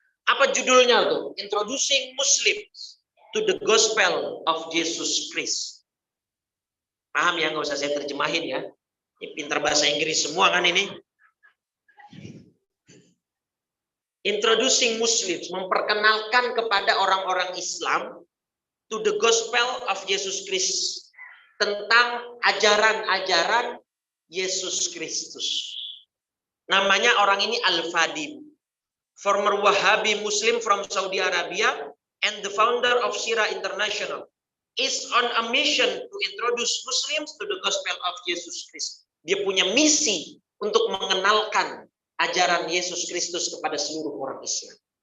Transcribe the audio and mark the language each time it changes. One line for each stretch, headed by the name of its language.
Indonesian: Apa judulnya tuh?
English: Introducing Muslims to the Gospel of Jesus Christ.
Indonesian: Paham ya? Nggak usah saya terjemahin ya. Ini pintar bahasa Inggris semua kan ini.
English: Introducing Muslims,
Indonesian: memperkenalkan kepada orang-orang Islam
English: to the Gospel of Jesus Christ.
Indonesian: Tentang ajaran-ajaran Yesus Kristus. Namanya orang ini Al-Fadil.
English: Former Wahhabi Muslim from Saudi Arabia and the founder of Sira International, is on a mission to introduce Muslims to the gospel of Jesus Christ.
Indonesian: Dia punya misi untuk mengenalkan ajaran Yesus Kristus kepada seluruh orang Islam.